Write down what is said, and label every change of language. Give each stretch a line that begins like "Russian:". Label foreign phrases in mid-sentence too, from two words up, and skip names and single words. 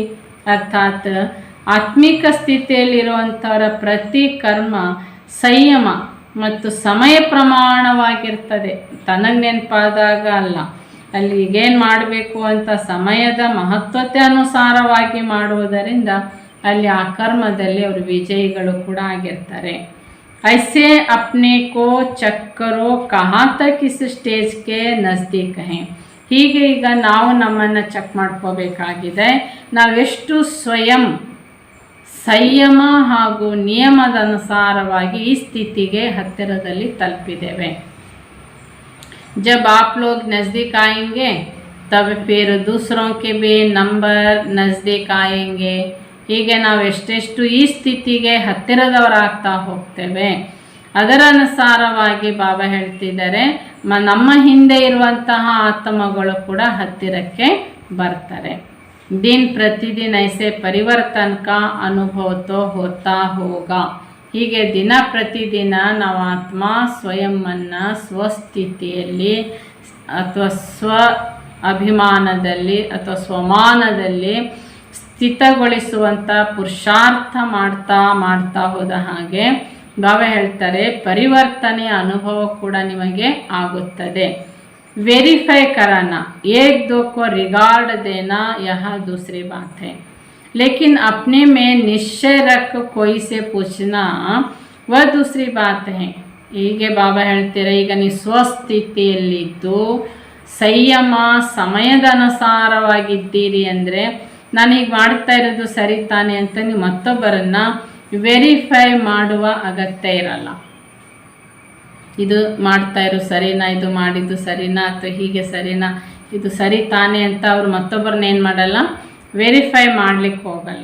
Kannada: ಅರ್ಥಾತ್ ಆತ್ಮಿಕ ಸ್ಥಿತಿಯಲ್ಲಿರುವಂಥವರ ಪ್ರತಿ ಕರ್ಮ ಸಂಯಮ ಮತ್ತು ಸಮಯ ಪ್ರಮಾಣವಾಗಿರ್ತದೆ. ತನಗೆ ನೆನಪಾದಾಗ ಅಲ್ಲ, ಅಲ್ಲಿ ಈಗೇನು ಮಾಡಬೇಕು ಅಂತ ಸಮಯದ ಮಹತ್ವತೆ ಅನುಸಾರವಾಗಿ ಮಾಡುವುದರಿಂದ ಅಲ್ಲಿ ಆ ಕರ್ಮದಲ್ಲಿ ಅವರು ವಿಜಯಿಗಳು ಕೂಡ ಆಗಿರ್ತಾರೆ.
Hindi: ऐसे अपने को चेक करो कहाँ तक इस स्टेज के नज़दीक है.
Kannada: ಹೀಗೆ ಈಗ ನಾವು ನಮ್ಮನ್ನು ಚೆಕ್ ಮಾಡ್ಕೋಬೇಕಾಗಿದೆ. ನಾವೆಷ್ಟು ಸ್ವಯಂ ಸಂಯಮ ಹಾಗೂ ನಿಯಮದ ಅನುಸಾರವಾಗಿ ಈ ಸ್ಥಿತಿಗೆ ಹತ್ತಿರದಲ್ಲಿ ತಲುಪಿದ್ದೇವೆ.
Hindi: जब आप लोग नज़दीक आएंगे तब फिर दूसरों के भी नंबर नज़दीक आएंगे.
Kannada: ಹೀಗೆ ನಾವು ಎಷ್ಟೆಷ್ಟು ಈ ಸ್ಥಿತಿಗೆ ಹತ್ತಿರದವರಾಗ್ತಾ ಹೋಗ್ತೇವೆ ಅದರ ಅನುಸಾರವಾಗಿ ಬಾಬಾ ಹೇಳ್ತಿದ್ದಾರೆ ನಮ್ಮ ಹಿಂದೆ ಇರುವಂತಹ ಆತ್ಮಗಳು ಕೂಡ ಹತ್ತಿರಕ್ಕೆ ಬರ್ತಾರೆ.
Hindi: दिन प्रतिदिन ऐसे परिवर्तन का अनुभव तो होता होगा.
Kannada: ಹೀಗೆ ದಿನ ಪ್ರತಿದಿನ ನಾವು ಆತ್ಮ ಸ್ವಯಂವನ್ನು ಸ್ವಸ್ಥಿತಿಯಲ್ಲಿ ಅಥವಾ ಸ್ವ ಅಭಿಮಾನದಲ್ಲಿ ಅಥವಾ ಸ್ವಮಾನದಲ್ಲಿ ಸ್ಥಿತಗೊಳಿಸುವಂಥ ಪುರುಷಾರ್ಥ ಮಾಡ್ತಾ ಹೋದ ಹಾಗೆ ಬಾಬಾ ಹೇಳ್ತಾರೆ ಪರಿವರ್ತನೆಯ ಅನುಭವ ಕೂಡ ನಿಮಗೆ ಆಗುತ್ತದೆ.
Hindi: वेरीफाई कराना, एक दो को रिगार्ड देना यह दूसरी बात है, लेकिन अपने में निश्चय रख कोई से पूछना वह दूसरी बात है.
Kannada: ಹೀಗೆ ಬಾಬಾ ಹೇಳ್ತೀರ ಈಗ ನೀವು ಸ್ವಸ್ಥಿತಿಯಲ್ಲಿದ್ದು ಸಂಯಮ ಸಮಯದ ಅನುಸಾರವಾಗಿದ್ದೀರಿ ಅಂದರೆ ನಾನು ಈಗ ಮಾಡ್ತಾ ಇರೋದು ಸರಿ ತಾನೆ ಅಂತ ನೀವು ಮತ್ತೊಬ್ಬರನ್ನು ವೆರಿಫೈ ಮಾಡುವ ಅಗತ್ಯ ಇರಲ್ಲ. ಇದು ಮಾಡ್ತಾ ಇರೋ ಸರಿನಾ, ಇದು ಮಾಡಿದ್ದು ಸರಿನಾ ಅಥವಾ ಹೀಗೆ ಸರಿನಾ, ಇದು ಸರಿ ತಾನೆ ಅಂತ ಅವರು ಮತ್ತೊಬ್ಬರನ್ನ ಏನು ಮಾಡಲ್ಲ, ವೆರಿಫೈ ಮಾಡಲಿಕ್ಕೆ ಹೋಗಲ್ಲ.